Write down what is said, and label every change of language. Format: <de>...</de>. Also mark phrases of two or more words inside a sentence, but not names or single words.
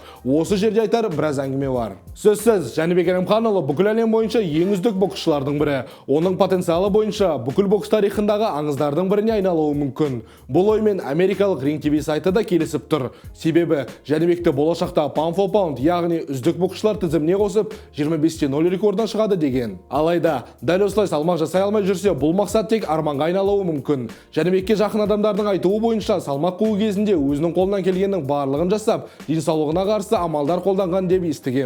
<kk>Осы жерде айтар біраз әңгіме бар. Сөзсіз, Жәнібек Әлімханұлы бүкіл әлем бойынша ең үздік боксшылардың бірі. Оның потенциалы бойынша бүкіл бокс тарихындағы аңыздардың біріне айналуы мүмкін. Бұл оймен америкалық Ring TV сайты да келісіп тұр. Себебі Жәнібекті болашақта</kk> <en>pound for pound,</en> <kk>яғни үздік боксшылар тізіміне қосып 25-0 рекордынан шығады деген. Алайда, дәл осылай салмақ жасай алмай жүрсе, бұл мақсат тек арманға айналуы мүмкін. Жәнібекке жақын адамдардың айтуы бойынша, салмақ қуу кезінде өзінің қолынан келгеннің барлығын жасап, денсаулығына қарсы амалдар қолданған деп естігем.</kk>